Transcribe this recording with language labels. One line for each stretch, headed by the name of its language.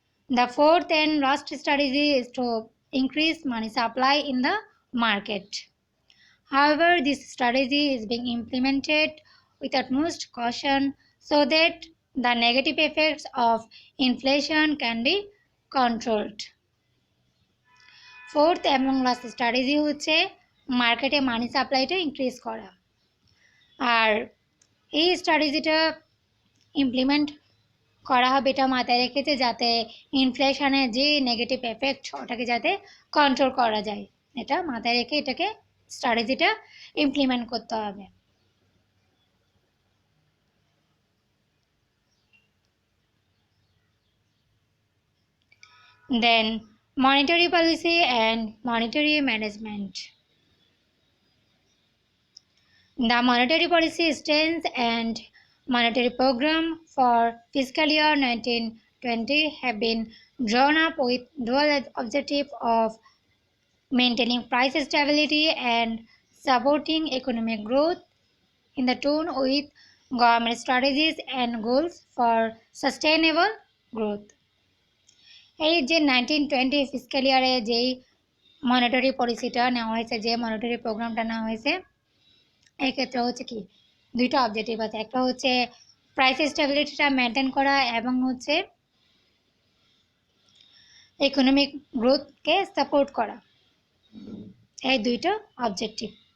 English: The fourth and last strategy is to increase money supply in the market. However, this strategy is being implemented with utmost caution so that the negative effects of inflation can be controlled.
Bangla: Fourth এবং last strategy হচ্ছে মার্কেটে মানি সাপ্লাইটা increase করা। আর এই স্ট্র্যাটেজিটা implement করা হবে এটা মাথায় রেখেছে যাতে ইনফ্লেশনের যে নেগেটিভ এফেক্ট ওটাকে যাতে কন্ট্রোল করা যায়, এটা মাথায় রেখে এটাকে স্ট্র্যাটেজিটা ইমপ্লিমেন্ট করতে হবে।
English: Then monetary policy and monetary management. The monetary policy stance and monetary program for fiscal year 1920 have been drawn up with dual objective of maintaining price stability and supporting economic growth in the tune with government strategies and goals for sustainable growth.
Bangla: এই যে 1920 fiscal ইয়ারে যেই monetary পলিসিটা নেওয়া হয়েছে, যে monetary প্রোগ্রামটা নেওয়া হয়েছে, এই ক্ষেত্রে হচ্ছে কি দুইটা অবজেক্টিভ আছে। একটা হচ্ছে প্রাইস স্টেবিলিটিটা মেনটেন করা এবং হচ্ছে ইকোনমিক গ্রোথকে সাপোর্ট করা, এই দুইটা অবজেক্টিভ।